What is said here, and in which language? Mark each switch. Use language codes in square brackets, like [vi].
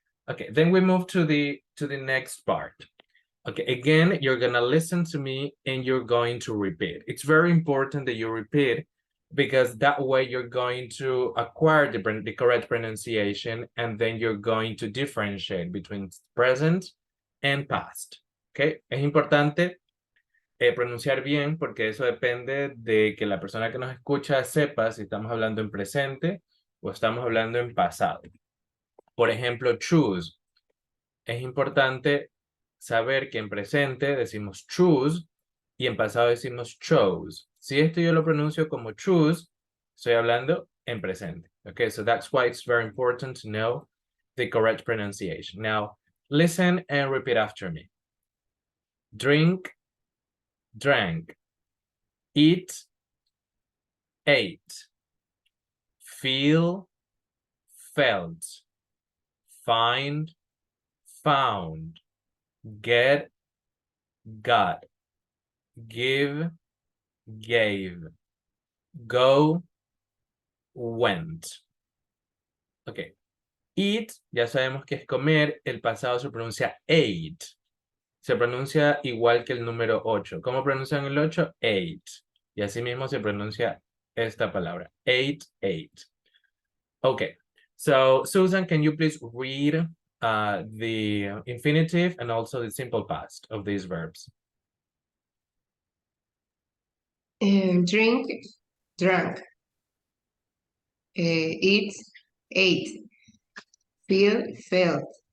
[en] Okay, then we move to the next part. Okay, again, you're gonna listen to me and you're going to repeat. It's very important that you repeat because that way you're going to acquire the correct pronunciation, and then you're going to differentiate between present and past. [es] Okay, es importante pronunciar bien porque eso depende de que la persona que nos escucha sepa si estamos hablando en presente o estamos hablando en pasado. Por ejemplo, choose. Es importante saber que en presente decimos choose y en pasado decimos chose. Si esto yo lo pronuncio como choose, estoy hablando en presente. [en] Okay, so that's why it's very important to know the correct pronunciation. Now, listen and repeat after me. Drink, drank. Eat, ate. Feel, felt. Find, found. Get, got. Give, gave. Go, went. Ok. [es] Eat, ya sabemos que es comer. El pasado se pronuncia ate. Se pronuncia igual que el número 8. ¿Cómo pronuncian el 8? Ate. Y así mismo se pronuncia esta palabra. [en] Ate, ate. Okay. So, Susan, can you please read the infinitive and also the simple past of these verbs? Drink, drank. Eat, ate. Feel, felt.